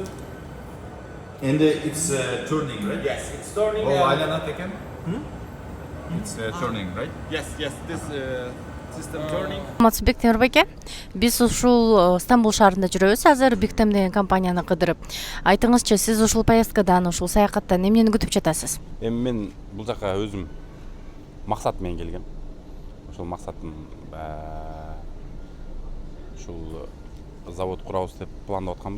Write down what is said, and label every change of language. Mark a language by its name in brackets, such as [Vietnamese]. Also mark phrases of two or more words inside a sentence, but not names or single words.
[English] And it's turning, right? Yes, it's turning. [Kyrgyz] Айланат экен? [English] It's turning, right? Yes, this system turning. [Kyrgyz] Саламатсызбы Темир байке. Биз ушул Стамбул шаарында жүрөбүз. Азыр Big Tem деген компанияны кыдырып. Айтыңызчы, сиз ушул поездкадан, ушул саякаттан эмнени күтүп жатасыз? Эми мен бул жака өзүм максат менен келгем. Ошол максатым ушул завод курабыз деп пландап атканбыз.